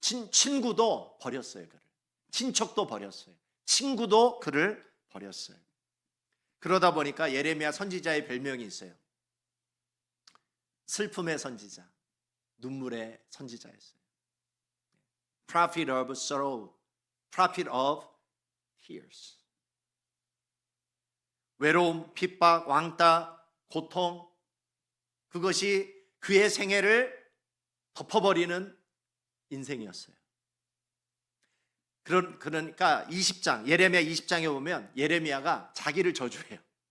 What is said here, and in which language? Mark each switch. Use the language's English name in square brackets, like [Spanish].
[Korean] 친구도 버렸어요, 그를. 친척도 버렸어요. 친구도 그를 버렸어요. 그러다 보니까 예레미야 선지자의 별명이 있어요. 슬픔의 선지자, 눈물의 선지자였어요. [English] Prophet of sorrow, prophet of tears. [Korean] 외로움, 핍박, 왕따, 고통, 그것이 그의 생애를 덮어버리는 인생이었어요. 그러니까 20장, 예레미야 20장에 보면 예레미야가 자기를 저주해요.